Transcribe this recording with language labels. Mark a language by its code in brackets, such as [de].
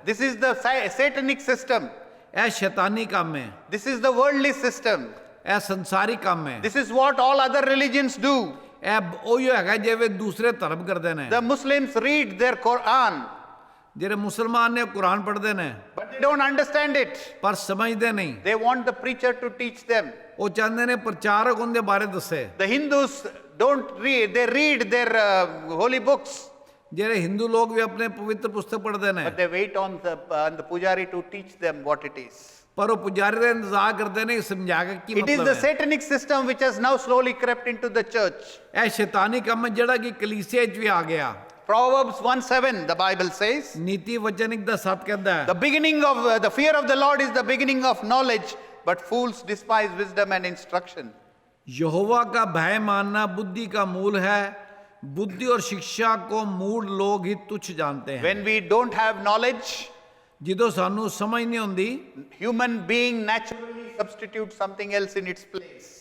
[en] This is the satanic system. [pa] ਇਹ ਸ਼ੈਤਾਨੀ ਕੰਮ ਹੈ। [en] This is the worldly system. [pa] ਇਹ ਸੰਸਾਰੀ ਕੰਮ ਹੈ। [en] This is what all other religions do. [pa] ਇਹ ਉਹੀ ਹੈਗਾ ਜਿਵੇਂ ਦੂਸਰੇ ਧਰਮ ਕਰਦੇ ਨੇ। [en] The Muslims read their Quran, [pa] ਜਿਹੜੇ ਮੁਸਲਮਾਨ ਨੇ ਕੁਰਾਨ ਪੜ੍ਹਦੇ ਨੇ [en] but they don't understand it. [pa] ਪਰ ਸਮਝਦੇ ਨਹੀਂ। [en] They want the preacher to teach them. [pa] ਉਹ ਚਾਹੁੰਦੇ ਨੇ ਪ੍ਰਚਾਰਕ ਉਹਦੇ ਬਾਰੇ ਦੱਸੇ। [en] The Hindus, don't read, they read their holy books, [pa] ਜਿਹੜੇ ਹਿੰਦੂ ਲੋਕ ਵੀ ਆਪਣੇ ਪਵਿੱਤਰ ਪੁਸਤਕ ਪੜ੍ਹਦੇ ਨੇ [en] but they wait on the pujari to teach them what it is. [pa] ਪਰ ਉਹ ਪੁਜਾਰੀ ਦਾ ਇੰਤਜ਼ਾਰ ਕਰਦੇ ਨੇ ਸਮਝਾ ਕੇ ਕੀ [en] It is [pa] ਮਤਲਬ [en] the [pa] ਹੈ। [en] satanic system which has now slowly crept into the church. [pa] ਇਹ ਸ਼ੈਤਾਨੀ ਕੰਮ ਹੈ ਜਿਹੜਾ ਕਿ ਕਲੀਸਿਆ 'ਚ ਵੀ ਆ ਗਿਆ। [en] Proverbs 1:7, the Bible says, [pa] ਨੀਤੀ ਵਚਨ 1:7 ਕਹਿੰਦਾ ਹੈ [en] the beginning of the fear of the Lord is the beginning of knowledge, but fools despise wisdom and instruction. [hi] यहोवा का भय मानना बुद्धि का मूल है, बुद्धि और शिक्षा को मूढ़ लोग ही तुच्छ जानते हैं। [en] When we don't have knowledge, [pa] ਜਦੋਂ ਸਾਨੂੰ ਸਮਝ ਨਹੀਂ ਹੁੰਦੀ [en] human being naturally substitutes something else in its place.